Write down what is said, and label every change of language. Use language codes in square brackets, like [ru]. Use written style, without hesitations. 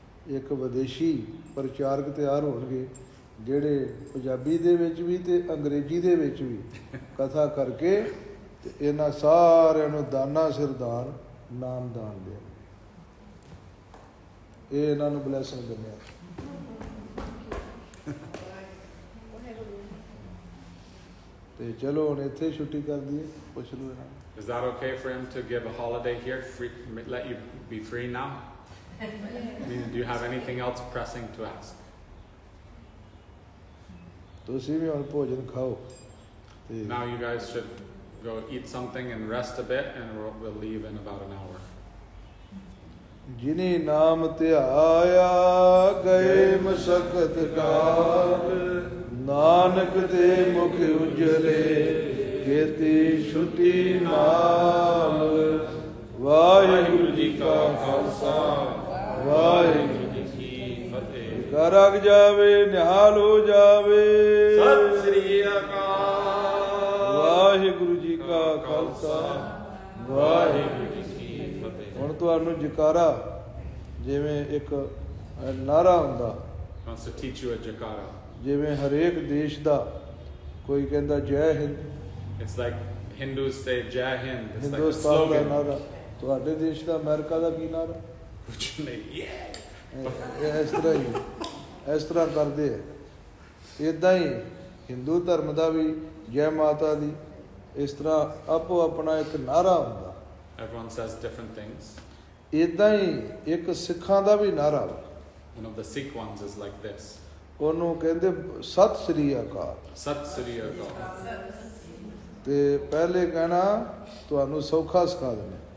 [pa] ਇੱਕ ਵਿਦੇਸ਼ੀ ਪ੍ਰਚਾਰਕ ਤਿਆਰ ਹੋਣਗੇ ਜਿਹੜੇ ਪੰਜਾਬੀ ਦੇ ਵਿੱਚ ਵੀ ਤੇ ਅੰਗਰੇਜ਼ੀ ਦੇ ਵਿੱਚ ਵੀ ਕਥਾ ਕਰਕੇ ਤੇ ਇਹਨਾਂ ਸਾਰਿਆਂ ਨੂੰ ਦਾਨਾ ਸਿਰਦਾਨ ਨਾਮ ਦਾਨ ਦੇ ਇਹ ਇਹਨਾਂ ਨੂੰ ਬਲੈਸਿੰਗ ਦਿੰਦੇ ਆ। ਤੇ ਚਲੋ ਹੁਣ ਇੱਥੇ ਛੁੱਟੀ ਕਰ ਦਈਏ, ਪੁੱਛ ਲਓ ਇਹਨਾਂ ਨੂੰ। [en] Is that okay for him to give a holiday here? Free, let you be free now? I mean, do you have anything else pressing to ask? [pa] ਤੁਸੀਂ ਵੀ ਹੁਣ ਭੋਜਨ ਖਾਓ ਤੇ [en] Now you guys should go eat something and rest a bit, and we'll leave in about an hour. [pa] ਜਿਨੀ ਨਾਮ ਧਿਆਇਆ ਗਏ ਮਸਕਤ ਕਾਲ, ਨਾਨਕ ਦੇ ਮੁਖ ਉਜਲੇ ਕੀਤੀ ਛੁੱਟੀ ਨਾਲ। ਵਾਹਿਗੁਰੂ ਜੀ ਕਾ ਖਾਲਸਾ, ਵਾਹਿਗੁਰੂ ਜੀ ਕੀ ਫਤਿਹ। ਘਰ ਅਗ ਜਾਵੇ ਨਿਹਾਲ ਹੋ ਜਾਵੇ। ਸਤਿ ਸ੍ਰੀ ਅਕਾਲ। ਵਾਹਿਗੁਰੂ ਜੀ ਕਾ ਖਾਲਸਾ, ਵਾਹਿਗੁਰੂ ਜੀ ਕੀ ਫਤਿਹ। ਹੁਣ ਤੁਹਾਨੂੰ ਜਕਾਰਾ ਜਿਵੇਂ ਇੱਕ ਨਾਰਾ ਹੁੰਦਾ, [en] Wants to teach you a jakara. [pa] ਜਿਵੇਂ ਹਰੇਕ ਦੇਸ਼ ਦਾ ਕੋਈ ਕਹਿੰਦਾ ਜੈ Hind, [en] It's like Hindus say Jai Hind. It's like a [pa] Hindustan ਦਾ [en] slogan. [pa] ਨਾਰਾ। ਤੁਹਾਡੇ ਦੇਸ਼ ਦਾ ਅਮਰੀਕਾ ਦਾ ਕੀ ਨਾਰਾ? [en] Yeah. [pa] ਇਹ ਇਸ ਤਰ੍ਹਾਂ ਹੀ ਇਸ ਤਰ੍ਹਾਂ ਕਰਦੇ ਆ। ਇੱਦਾਂ ਹੀ ਹਿੰਦੂ ਧਰਮ ਦਾ ਵੀ ਜੈ ਮਾਤਾ ਦੀ ਇਸ ਤਰ੍ਹਾਂ ਆਪੋ ਆਪਣਾ ਇੱਕ ਨਾਰਾ ਹੁੰਦਾ। [en] Everyone says different things. [pa] ਇੱਦਾਂ ਹੀ ਇੱਕ ਸਿੱਖਾਂ ਦਾ ਵੀ ਨਾਰਾ ਵਾ। [en] One of the Sikh ones is like this. [pa] ਉਹਨੂੰ ਕਹਿੰਦੇ ਸਤਿ ਸ੍ਰੀ ਅਕਾਲ। Sat Sri Akal. ਤੇ ਪਹਿਲੇ ਕਹਿਣਾ ਤੁਹਾਨੂੰ ਸੌਖਾ ਸਿਖਾ ਦੇਣਾ।